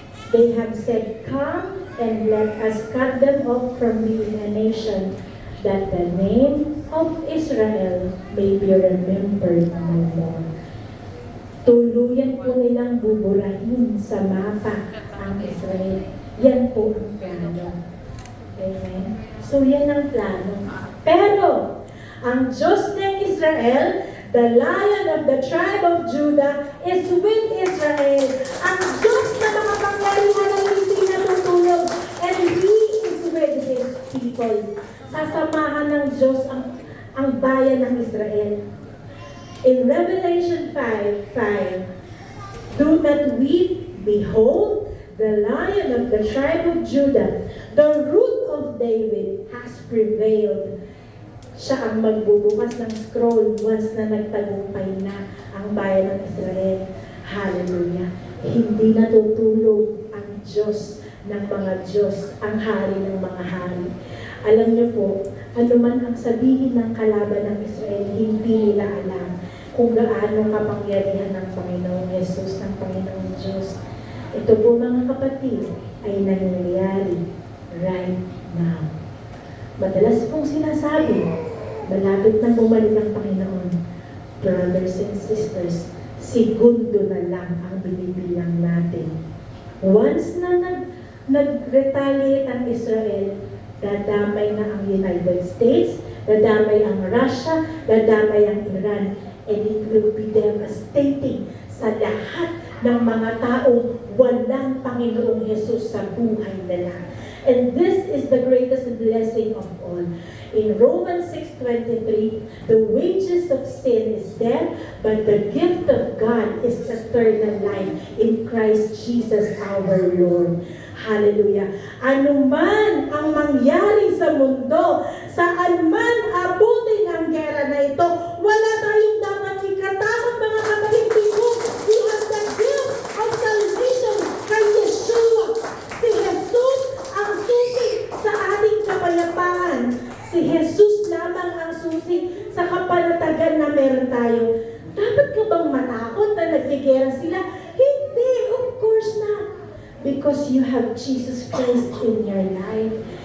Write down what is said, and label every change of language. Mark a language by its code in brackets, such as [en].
[en] They have said, "Come and let us cut them off from being a nation, that the name of Israel may be remembered no more." [tl] Tuluyan po nilang buburahin sa mapa ang Israel. Yan po ang plano. Amen? So yan ang plano. Pero, ang Diyos ng Israel, [en] the Lion of the tribe of Judah, is with Israel. [tl] Ang Diyos na makapangyarihan ay hindi natutulog. [en] And He is with His people. [tl] Sasamahan ng Diyos ang bayan ng Israel. [en] In Revelation 5:5, "Do not weep, behold, the Lion of the tribe of Judah, the Root of David, has prevailed." [tl] Siya ang magbubukas ng scroll once na nagtagumpay na ang bayan ng Israel. Hallelujah. Hindi natutulog ang Diyos ng mga Diyos, ang hari ng mga hari. Alam niyo po, anuman ang sabihin ng kalaban ng Israel, hindi nila alam kung gaano kapangyarihan ng Panginoong Yesus, ng Panginoong Diyos. Ito po mga kapatid ay nangyayari [en] right now. [tl] Madalas pong sinasabi, malapit na bumalik ang Panginoon. [en] Brothers and sisters, [tl] segundo na lang ang binibilang natin. Once na nag-retaliate ang Israel, dadamay na ang United States, dadamay ang Russia, dadamay ang Iran, [en] and it will be devastating [tl] sa lahat ng mga taong walang Panginoong Yesus sa buhay nila. [en] And this is the greatest blessing of all. In Romans 6:23, the wages of sin is death, but the gift of God is eternal life in Christ Jesus our Lord. Hallelujah. [tl] Ano man ang mangyari sa mundo, saan man abutin ang gera na ito, wala tayong dapat ikatakot mga kapatid ko. [en] We have the gift of salvation kay Yeshua. [tl] Si Jesus ang susi sa ating kapayapaan. Si Jesus lamang ang susi sa kapanatagan na meron tayo. Dapat ka bang matakot na nagtigera sila? Hindi, [en] of course not. Because you have Jesus Christ in your life.